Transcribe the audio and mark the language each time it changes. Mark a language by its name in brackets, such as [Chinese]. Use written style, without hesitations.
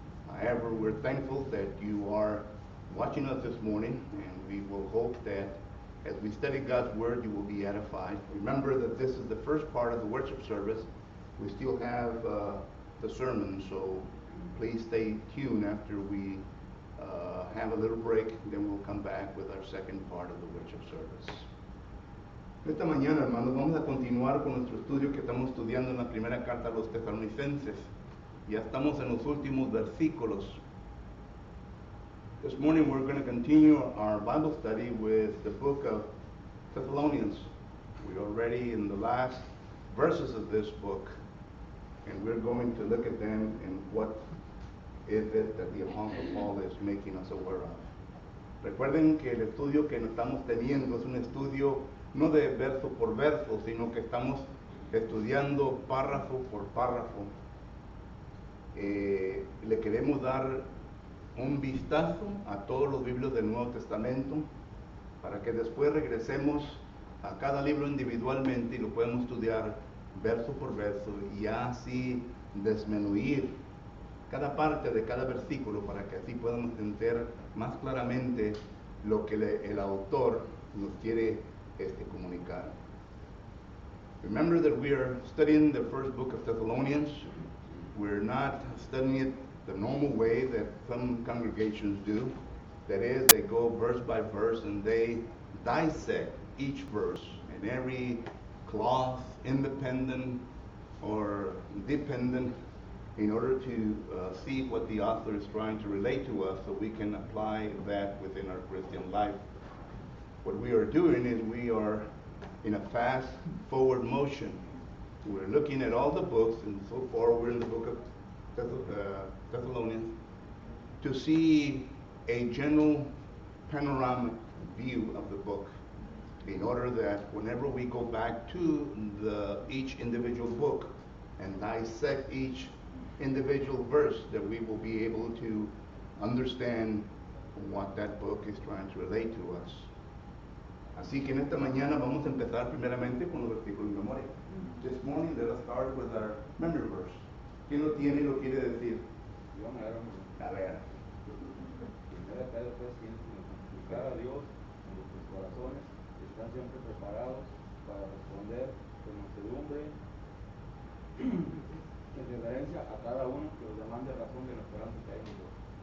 [English] However, we're thankful that you are watching us this morning, and we will hope that as we study God's Word, you will be edified. Remember that this is the first part of the worship service. We still have the sermon, so please stay tuned after we have a little break, then we'll come back with our second part of the worship service. [Spanish] Esta mañana, hermanos, vamos a continuar con nuestro estudio que estamos estudiando en la primera carta a los tesalonicenses. Ya estamos en los últimos versículos. [English] This morning we're going to continue our Bible study with the book of Thessalonians. We're already in the last verses of this book, and we're going to look at them and what is it that the Apostle Paul is making us aware of. [Spanish] Recuerden que el estudio que estamos teniendo es un estudio no de verso por verso, sino que estamos estudiando párrafo por párrafo. Le queremos dar un vistazo a todos los libros del Nuevo Testamento para que después regresemos a cada libro individualmente y lo podemos estudiar verso por verso y así desmenuir cada parte de cada versículo para que así podamos entender más claramente lo que el autor nos quiere comunicar. [English] Remember that we are studying the first book of Thessalonians. We're not studying it the normal way that some congregations do. That is, they go verse by verse and they dissect each verse and every clause, independent or dependent, in order to see what the author is trying to relate to us so we can apply that within our Christian life. What we are doing is we are in a fast forward motion. We're looking at all the books, and so far we're in the book of Thessalonians, to see a general panoramic view of the book, in order that whenever we go back to each individual book and dissect each individual verse, that we will be able to understand what that book is trying to relate to us. [Spanish] Así que en esta mañana vamos a empezar primeramente con los versículos de memoria. [English] This morning let us start with our memory verse. [Spanish] ¿Quién lo tiene y lo quiere decir? Yo me era A ver. Primera Pedro 3:15, suplicar a Dios en vuestros corazones, que están siempre preparados para responder con mansedumbre en reverencia a cada uno que os demande razón de la esperanza que hay en vosotros.